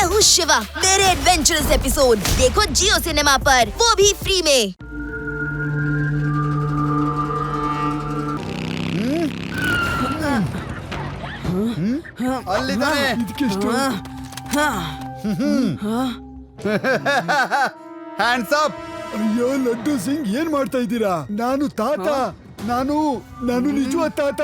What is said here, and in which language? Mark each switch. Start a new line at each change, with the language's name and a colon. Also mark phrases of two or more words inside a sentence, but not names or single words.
Hindi: शिवा मेरे
English: adventurous episode
Hindi: देखो जियो सिनेमा पर, वो भी फ्री में।
English: hands up.
Kannada: ಅಯ್ಯೋ ಲಡ್ಡು ಸಿಂಗ್ ಏನ್ ಮಾಡ್ತಾ ಇದ್ದೀರಾ? ನಾನು ತಾತ, ನಾನು ನಿಜವಾದ ತಾತ.